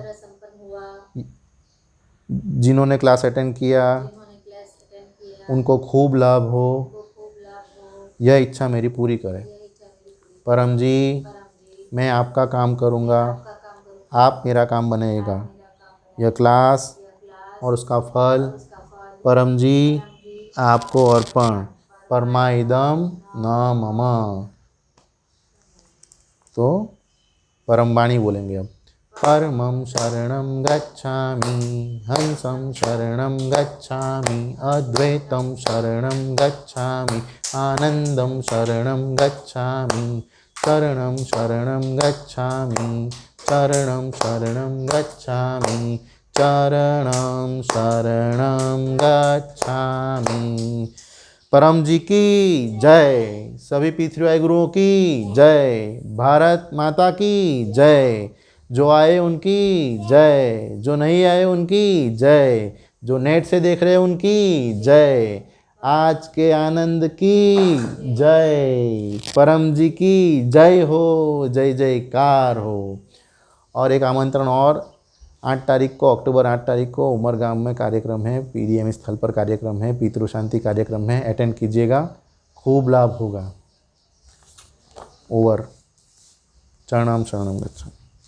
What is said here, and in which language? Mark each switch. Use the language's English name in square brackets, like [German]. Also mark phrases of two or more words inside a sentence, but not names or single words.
[Hindi] जिन्होंने [English] class attend [Hindi] किया उनको खूब लाभ हो, यह इच्छा मेरी पूरी करें। परम जी, मैं आपका काम करूँगा, आप मेरा काम बनेगा। यह क्लास और उसका फल परम जी आपको अर्पण। [Sanskrit] परमाइदम न मम। [Hindi] तो परम वाणी बोलेंगे अब। [Pali] परमं शरणं गच्छामि, हंसं शरणं गच्छामि, अद्वैतं शरणं गच्छामि, आनंदं शरणं गच्छामि, शरणं शरणं गच्छामि, शरणं शरणं गच्छामि, चरणं शरणं गच्छामि। [Hindi] परम जी की जय। सभी P3Y गुरुओं की जय। भारत माता की जय। जो आए उनकी जय, जो नहीं आए उनकी जय, जो नेट से देख रहे हैं उनकी जय। आज के आनंद की जय। परम जी की जय हो, जय जयकार हो। और एक आमंत्रण और, 8 तारीख को, अक्टूबर 8 तारीख को उमरगाम में कार्यक्रम है, PDM स्थल पर कार्यक्रम है, पितृ शांति कार्यक्रम है, अटेंड कीजिएगा, खूब लाभ होगा। [Pali] ओवर। चरणम शरणम गच्छामि।